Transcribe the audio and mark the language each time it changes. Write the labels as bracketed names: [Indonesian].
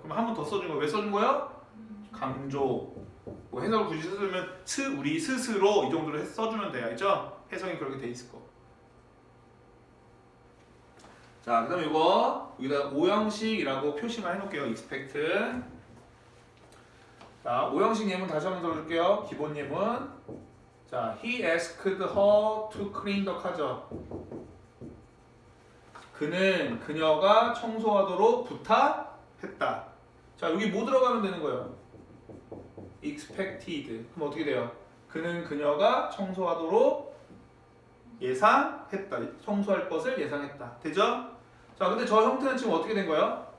[Korean] 그럼 한 번 더 써준 거예요. 왜 써준 거예요? 강조. 뭐 해석을 굳이 써주면 우리 스스로 이 정도로 써주면 돼요. 알죠? 해석이 그렇게 돼 있을 거. 자, 그 다음에 이거 여기다 오형식이라고 표시만 해놓을게요. [English] expect. [Korean] 자, 오형식 예문 다시 한번 들어줄게요. 기본 예문. [English] 자, he asked her to clean the car. [Korean] 그녀가 청소하도록 부탁했다. 자, 여기 뭐 들어가면 되는 거예요? expected. 그럼 어떻게 돼요? 그녀가 청소하도록 예상했다. 청소할 것을 예상했다. 되죠? 자, 근데 저 형태는 지금 어떻게 된 거예요?